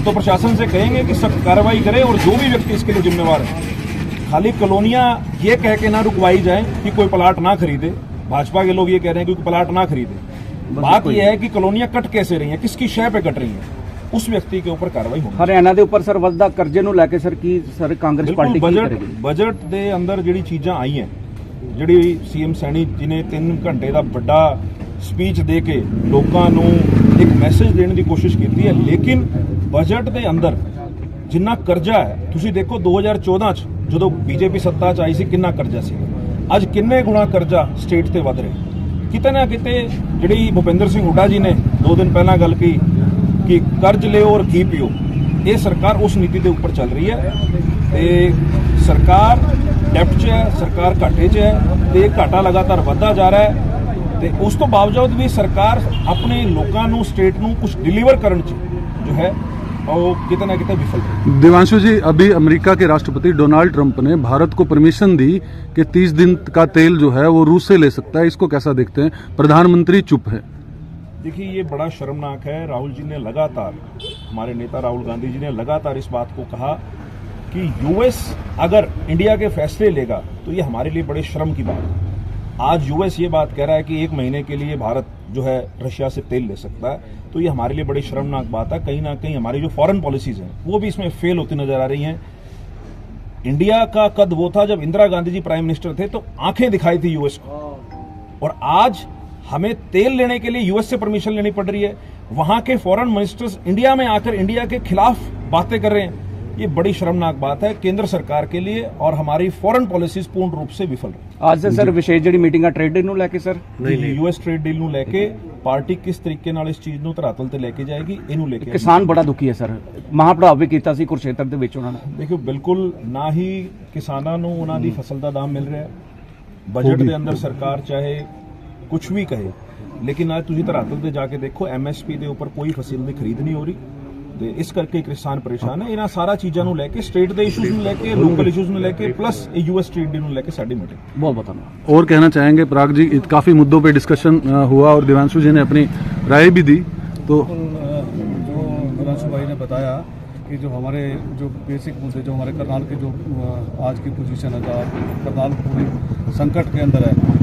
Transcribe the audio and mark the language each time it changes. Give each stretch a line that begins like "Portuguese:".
Hindi: हम तो प्रशासन से कहेंगे कि सख्त कार्रवाई करें, और जो भी व्यक्ति इसके लिए जिम्मेवार है, खाली कॉलोनियां ये कह के ना रुकवाई जाए कि कोई प्लाट ना खरीदे। भाजपा के लोग ये कह रहे हैं कि कोई प्लाट ना खरीदे। बात यह है कि कॉलोनियां कट कैसे रही हैं, किसकी शय पे कट रही हैं, उस व्यक्ति के ऊपर कार्रवाई होगी। हरियाणा के ऊपर सर वधदा कर्जे
Punjabi: ਨੂੰ ਲੈ ਕੇ ਸਰ ਕੀ ਸਰ ਕਾਂਗਰਸ ਪਾਰਟੀ ਕੀ ਕਰੇਗੀ? ਬਜਟ ਦੇ ਅੰਦਰ ਜਿਹੜੀ ਚੀਜ਼ਾਂ ਆਈਆਂ, ਜਿਹੜੀ ਸੀਐਮ ਸੈਣੀ ਜੀ ਨੇ 3 ਘੰਟੇ ਦਾ ਵੱਡਾ ਸਪੀਚ ਦੇ ਕੇ ਲੋਕਾਂ ਨੂੰ ਇੱਕ ਮੈਸੇਜ ਦੇਣ ਦੀ ਕੋਸ਼ਿਸ਼ ਕੀਤੀ ਹੈ, ਲੇਕਿਨ ਬਜਟ ਦੇ ਅੰਦਰ ਜਿੰਨਾ ਕਰਜ਼ਾ ਹੈ, ਤੁਸੀਂ ਦੇਖੋ 2014 ਚ ਜਦੋਂ ਬੀਜੇਪੀ ਸੱਤਾ ਚ ਆਈ ਸੀ ਕਿੰਨਾ ਕਰਜ਼ਾ ਸੀ, ਅੱਜ ਕਿੰਨੇ ਗੁਣਾ ਕਰਜ਼ਾ ਸਟੇਟ ਤੇ ਵੱਧ ਰਿਹਾ। ਕਿਤੇ ਨਾ ਕਿਤੇ ਜਿਹੜੀ ਭੁਪਿੰਦਰ ਸਿੰਘ ਹੁੱਡਾ ਜੀ ਨੇ 2 ਦਿਨ ਪਹਿਲਾਂ ਗੱਲ ਕੀ ਕਿ ਕਰਜ਼ ਲਿਓ ਔਰ ਘੀ ਪੀਓ, ਇਹ ਸਰਕਾਰ ਉਸ ਨੀਤੀ ਦੇ ਉੱਪਰ ਚੱਲ ਰਹੀ ਹੈ ਤੇ ਸਰਕਾਰ ਡੈਫਟ 'ਚ ਹੈ, ਸਰਕਾਰ ਘਾਟੇ 'ਚ ਹੈ ਤੇ ਘਾਟਾ ਲਗਾਤਾਰ ਵੱਧਦਾ ਜਾ ਰਿਹਾ ਹੈ ਤੇ ਉਸ ਤੋਂ ਬਾਵਜੂਦ ਵੀ ਸਰਕਾਰ ਆਪਣੇ ਲੋਕਾਂ ਨੂੰ ਸਟੇਟ ਨੂੰ ਕੁਝ ਡਿਲੀਵਰ ਕਰਨ 'ਚ ਜੋ ਹੈ ਉਹ
Hindi: कितना ना कितना विफल है। देवांशु जी, अभी अमेरिका के राष्ट्रपति डोनाल्ड ट्रंप ने भारत को परमिशन दी कि 30 दिन का तेल जो है वो रूस से ले सकता है, इसको कैसा देखते हैं? प्रधानमंत्री चुप है। देखिए ये बड़ा शर्मनाक है। राहुल जी ने लगातार, हमारे नेता राहुल गांधी जी ने लगातार इस बात को कहा कि यूएस अगर इंडिया के फैसले लेगा तो ये हमारे लिए बड़े शर्म की बात है। आज यूएस ये बात कह रहा है कि 1 महीने के लिए भारत जो है रशिया से तेल ले सकता है, तो ये हमारे लिए बड़ी शर्मनाक बात है। कहीं ना कहीं हमारी जो फॉरेन पॉलिसीज हैं वो भी इसमें फेल होती नजर आ रही हैं। इंडिया का कद वो था जब इंदिरा गांधी जी प्राइम मिनिस्टर थे तो आंखें दिखाई थी यूएस को, और आज हमें तेल लेने के लिए यूएस से परमिशन लेनी पड़ रही है। वहां के फॉरेन मिनिस्टर्स इंडिया में आकर इंडिया के खिलाफ बातें कर रहे हैं। ये बड़ी शर्मनाक बात है केंद्र सरकार के लिए, और हमारी फॉरेन पॉलिसीज पूर्ण रूप से विफल रही।
Punjabi: ਅੱਜ ਦੇ ਸਰ ਵਿਸ਼ੇਸ਼ ਜਿਹੜੀ ਮੀਟਿੰਗ ਆ ਟ੍ਰੇਡ ਡੀਲ ਨੂੰ ਲੈ ਕੇ ਸਰ यूएस ट्रेड डील ਨੂੰ ਲੈ ਕੇ ਪਾਰਟੀ ਕਿਸ ਤਰੀਕੇ ਨਾਲ ਇਸ ਚੀਜ਼ ਨੂੰ ਧਰਾਤਲ ਤੇ ਲੈ ਕੇ ਜਾਏਗੀ ਇਹਨੂੰ ਲੈ ਕੇ ਕਿਸਾਨ ਬੜਾ ਦੁਖੀ ਹੈ ਸਰ, ਮਹਾਪੜਾਵ ਵੀ ਕੀਤਾ ਸੀ ਕੁਰਸ਼ੇਤਰ ਦੇ ਵਿੱਚ ਉਹਨਾਂ ਨੇ। ਦੇਖੋ ਬਿਲਕੁਲ ਨਾ ਹੀ ਕਿਸਾਨਾਂ ਨੂੰ ਉਹਨਾਂ ਦੀ ਫਸਲ ਦਾ ਦਾਮ ਮਿਲ ਰਿਹਾ ਹੈ, ਬਜਟ ਦੇ ਅੰਦਰ ਸਰਕਾਰ ਚਾਹੇ ਕੁਝ ਵੀ ਕਹੇ, ਲੇਕਿਨ ਅੱਜ ਤੁਸੀਂ ਧਰਾਤਲ ਤੇ ਜਾ ਕੇ ਦੇਖੋ ਐਮਐਸਪੀ ਦੇ ਉੱਪਰ ਕੋਈ ਫਸਲ ਦੀ ਖਰੀਦ ਨਹੀਂ ਹੋ ਰਹੀ ਤੇ ਇਸ ਕਰਕੇ ਕਿਸਾਨ ਪਰੇਸ਼ਾਨ ਹੈ। ਇਹਨਾਂ ਸਾਰਾ ਚੀਜ਼ਾਂ ਨੂੰ ਲੈ ਕੇ, ਸਟੇਟ ਦੇ ਇਸ਼ੂਜ਼ ਨੂੰ ਲੈ ਕੇ, ਲੋਕਲ इश्यूज ਨੂੰ ਲੈ ਕੇ, प्लस यूएस ट्रेड डील ਨੂੰ ਲੈ ਕੇ ਸਾਡੀ मीटिंग।
Hindi: बहुत बहुत धन्यवाद। और कहना चाहेंगे पराग जी, काफी मुद्दों पे डिस्कशन हुआ और देवांशु जी ने अपनी राय भी दी, तो जो देवांशु भाई ने बताया कि जो हमारे जो बेसिक मुद्दे, जो हमारे करनाल के जो आज की पोजीशन है, करनाल पूरी संकट के अंदर है।